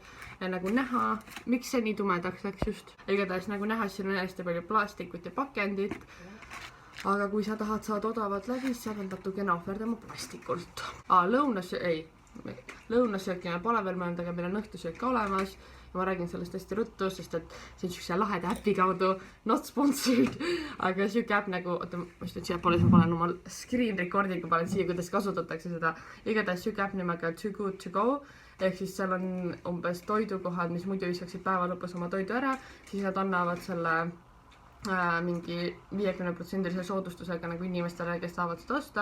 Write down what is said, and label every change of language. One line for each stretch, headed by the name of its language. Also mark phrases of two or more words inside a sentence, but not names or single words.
Estonian: Ja nagu näha, miks see nii tumedaks läks just. Igatahes nagu näha, siin on hästi palju plastikut ja pakendit. Aga kui sa tahad saada odavat läbi, siis sa pead natukene ohverdama plastikult. Lõunasöökina pole veel mõelnud, aga meil on õhtusöök ka olemas. Ja ma räägin sellest hästi ruttu, sest et see on siukse laheda äpi kaudu,
English: not sponsored.
Estonian: Aga siuke äpp nagu, oota, ma just siia poole, ma panen oma
English: screen recording'u,
Estonian: panen siia, kuidas kasutatakse seda. Igatahes siuke äpp nimega Too Good To Go. Ehk siis seal on umbes toidukohad, mis muidu viskaksid päeva lõpus oma toidu ära. Siis nad annavad selle mingi 50% soodustusega nagu inimestele, kes saavad seda osta.